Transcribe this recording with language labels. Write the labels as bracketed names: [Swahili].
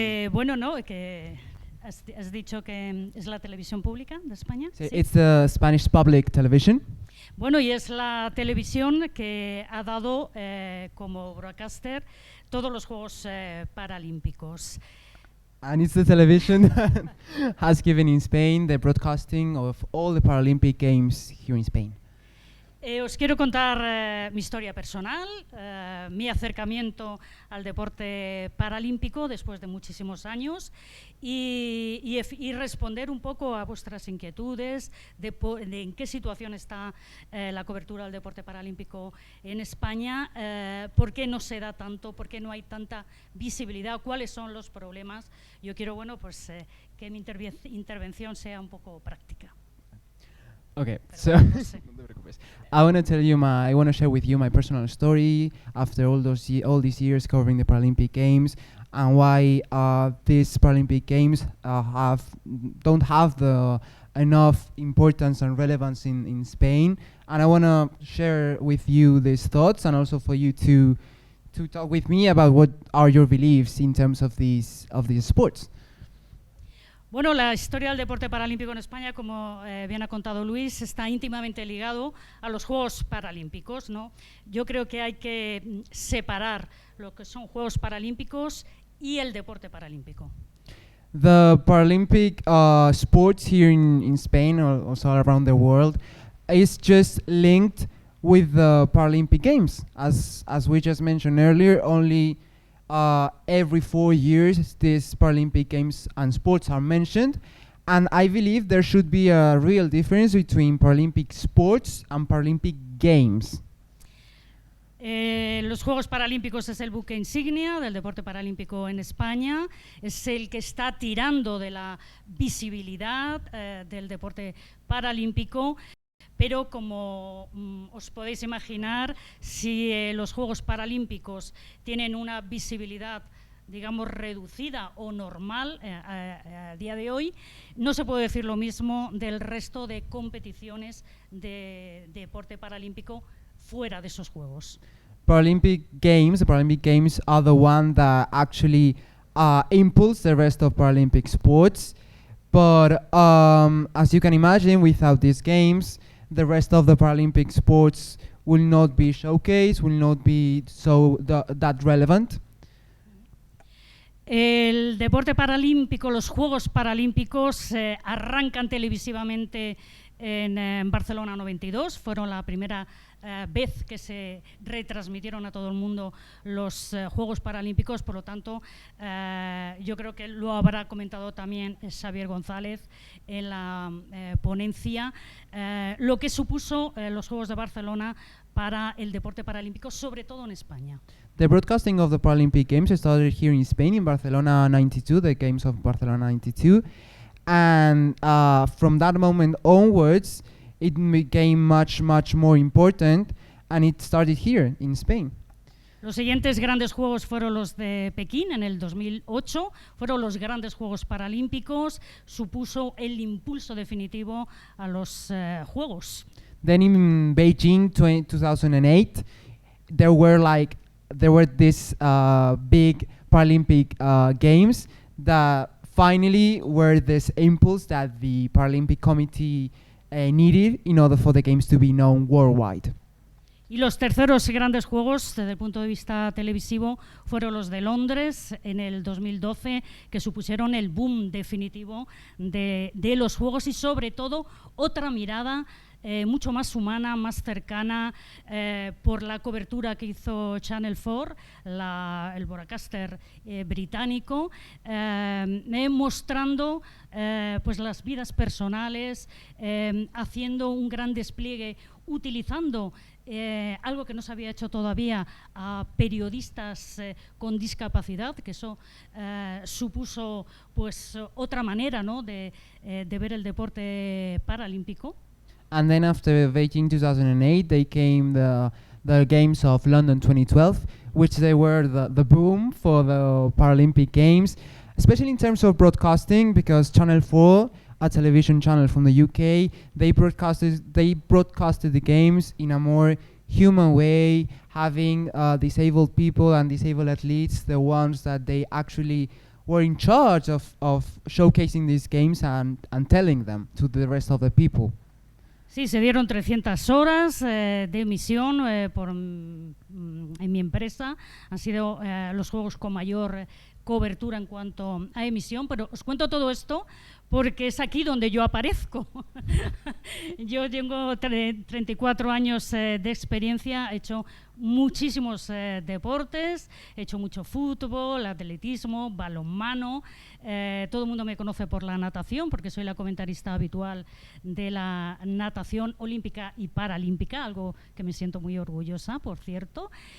[Spanish] Bueno, no, que has dicho que es la televisión pública de España. Sí. [English] It's the Spanish public television. [Spanish] Bueno, y es la televisión que ha dado como broadcaster todos los Juegos Paralímpicos. [English] And it's the television that has given in Spain the broadcasting of all the Paralympic Games here in Spain. [Spanish] Os quiero contar mi historia personal, mi acercamiento al deporte paralímpico después de muchísimos años y responder un poco a vuestras inquietudes de en qué situación está la cobertura del deporte paralímpico en España, por qué no se da tanto, por qué no hay tanta visibilidad, cuáles son los problemas. Yo quiero, bueno, pues que mi intervención sea un poco práctica. [English] Okay, so I want to share with you my personal story after all these years covering the Paralympic Games and why these Paralympic Games don't have the enough importance and relevance in Spain. And I want to share with you these thoughts and also for you to to talk with me about what are your beliefs in terms of these sports. [Spanish] Bueno, la historia del deporte paralímpico en España, como bien ha contado Luis, está íntimamente ligado a los Juegos Paralímpicos, ¿no? Yo creo que hay que separar lo que son Juegos Paralímpicos y el deporte paralímpico. [English] The Paralympic sports here in Spain or also around the world is just linked with the Paralympic Games. As we just mentioned earlier, only every 4 years these Paralympic Games and sports are mentioned, and I believe there should be a real difference between Paralympic sports and Paralympic Games. [Spanish] Los Juegos Paralímpicos es el buque insignia del deporte paralímpico en España, es el que está tirando de la visibilidad del deporte paralímpico, pero como os podéis imaginar, si los Juegos Paralímpicos tienen una visibilidad, digamos, reducida o normal a día de hoy, no se puede decir lo mismo del resto de competiciones de deporte paralímpico fuera de esos Juegos. [English] The Paralympic Games are the one that actually impulse the rest of Paralympic sports. But as you can imagine, without these games, the rest of the Paralympic sports will not be showcased, will not be that relevant. [Spanish] El deporte paralímpico, los Juegos Paralímpicos arrancan televisivamente en Barcelona 92, fueron la primera vez que se retransmitieron a todo el mundo los Juegos Paralímpicos, por lo tanto yo creo que lo habrá comentado también Xavier González en la ponencia, lo que supuso los Juegos de Barcelona para el deporte paralímpico, sobre todo en España. [English] The broadcasting of the Paralympic Games started here in Spain, in Barcelona 92, the Games of Barcelona 92. And from that moment onwards, it became much more important, and it started here in Spain. [Spanish] Los siguientes grandes juegos fueron los de Pekín en el 2008, fueron los grandes Juegos Paralímpicos, supuso el impulso definitivo a los Juegos. [English] Then in Beijing 2008, there were these big Paralympic Games that finally were this impulse that the Paralympic Committee needed in order for the games to be known worldwide. [Spanish] Y los terceros grandes juegos, desde el punto de vista televisivo, fueron los de Londres en el 2012, que supusieron el boom definitivo de los juegos y, sobre todo, otra mirada mucho más humana, más cercana, por la cobertura que hizo Channel 4, el broadcaster británico, mostrando pues las vidas personales, haciendo un gran despliegue, utilizando algo que no se había hecho todavía a periodistas con discapacidad, que eso supuso pues otra manera, ¿no?, de ver el deporte paralímpico. [English] And then after Beijing 2008, they came the Games of London 2012, which they were the boom for the Paralympic Games, especially in terms of broadcasting, because Channel 4, a television channel from the UK, they broadcasted the games in a more human way, having disabled people and disabled athletes, the ones that they actually were in charge of showcasing these games and telling them to the rest of the people. [Spanish] Sí, se dieron 300 horas de emisión en mi empresa. Han sido los juegos con mayor cobertura en cuanto a emisión, pero os cuento todo esto porque es aquí donde yo aparezco. Yo tengo 34 años de experiencia, he hecho muchísimos deportes, he hecho mucho fútbol, atletismo, balonmano, todo el mundo me conoce por la natación porque soy la comentarista habitual de la natación olímpica y paralímpica, algo que me siento muy orgullosa, por cierto,